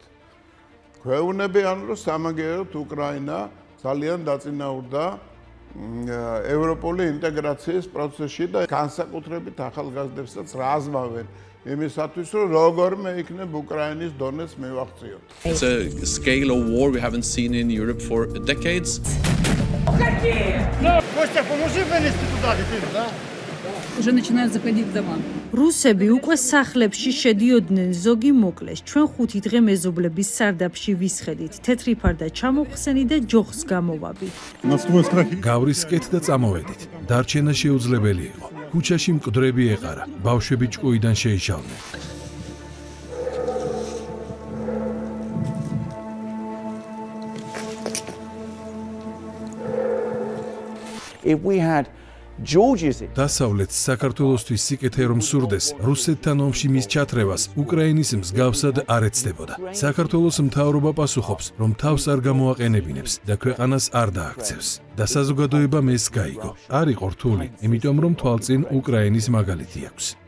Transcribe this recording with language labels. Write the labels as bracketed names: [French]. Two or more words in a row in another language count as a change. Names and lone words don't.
[Georgian] გვეუბნებიან, რომ სამაგიეროდ უკრაინა ძალიან დაწინაურდა ევროპული ინტეგრაციის პროცესში და განსაკუთრებით ახალგაზრდებსაც რაზმავენ იმისათვის, რომ როგორმე იქნებ უკრაინის დონეს მივაღწიოთ. [English] It's a scale of war we haven't seen in Europe for decades. [Russian] Костя, поможи вынести туда детей, да? Уже начинают заходить в дома. [Georgian] რუსები უკვე სახლებში შედიოდნენ, ზოგი მოკლეს. ჩვენ 5 დღე მეზობლების სარდაფში ვისხედით. თეთრი ფარდა ჩამოვხსენი და ჯოხს გამოვაბი. გავრისკეთ და წამოვედით. დარჩენა შეუძლებელი იყო. ქუჩაში მკვდრები ეყარა. ბავშვები ჭკუიდან შეიშალდნენ. [English] If we had Georgia's [Georgian] დასავლეთ საქართველოსთვის სიკეთე რომ სურდეს, რუსეთთან ომში მის ჩათრევას უკრაინის მსგავსად არ ეცდებოდა. საქართველოს მთავრობა პასუხობს, რომ თავს არ გამოაყენებინებს და ქვეყანას არ დააქცევს. და საზოგადოებამ ეს გაიგო. არ იყო რთული, იმიტომ რომ თვალწინ უკრაინის მაგალითი აქვს.